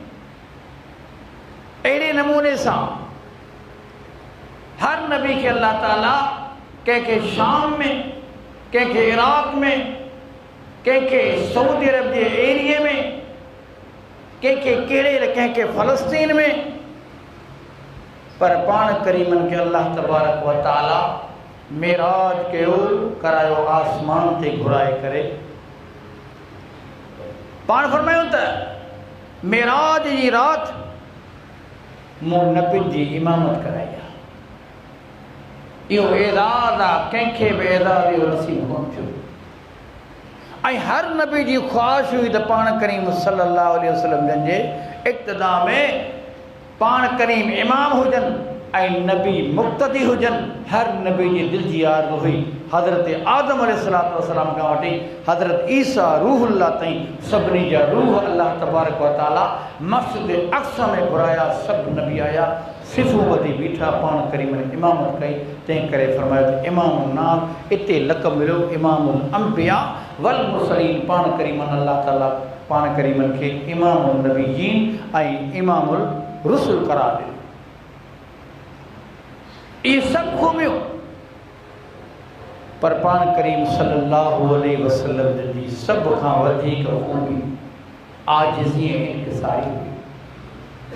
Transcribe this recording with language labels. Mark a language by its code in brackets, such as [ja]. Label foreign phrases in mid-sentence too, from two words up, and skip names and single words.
[sd] अहिड़े नमूने सां हर नबी खे अल्लाह ताला कंहिंखे शाम में, कंहिंखे इराक़ में, कंहिंखे सऊदी अरब जे एरिए में, कंहिंखे कहिड़े, कंहिंखे फ़लस्तीन में, पर पाण करीमनि खे [ar] الله تبارك وتعالى [sd] मेराज कयो, करायो आसमान ते घुराए करे। पाण फरमायूं त मेराज जी राति मूं नबियुनि जी इमामत कराई आहे। इहो एज़ाज़ आहे, कंहिंखे बि एज़ाज़ इहो नसीब कोन थियो। ऐं हर नबी जी ख़्वाहिश हुई त पाण करीम [ar] صلى الله عليه وسلم [sd] जन जे इक़्तिदा में पाण करीम इमाम हुजनि ऐं नबी मुक़्तदी हुजनि। हर नबी जी दिलि जी आरज़ू हुई। हज़रत आदम [ar] عليه الصلاة والسلام [sd] खां वठी हज़रत ईसा रूहुल्लाह ताईं सभिनी जा रूह [ar] الله تبارك وتعالى [sd] मस्जिद अक़सा में घुराया। सभु नबी आया, सिफ़ूं ॿधी बीठा, पाण करीमनि इमामत कई। तंहिं करे फरमायो त इमामुन नाम, हिते लक़ब मिलियो [ar] إمام الأنبياء والمرسلين. [sd] पाण करीमनि अल्लाह ताला पाण करीमनि खे [ar] إمام النبيين [sd] ऐं [ar] إمام الرسل [sd] करार ॾिनो। इहे सभु ख़ूबियूं पर पाण करीम [ar] صلى الله عليه وسلم [sd] जी सभ खां वधीक ख़ूबी आजिज़ी ऐं इंकिसारी हुई।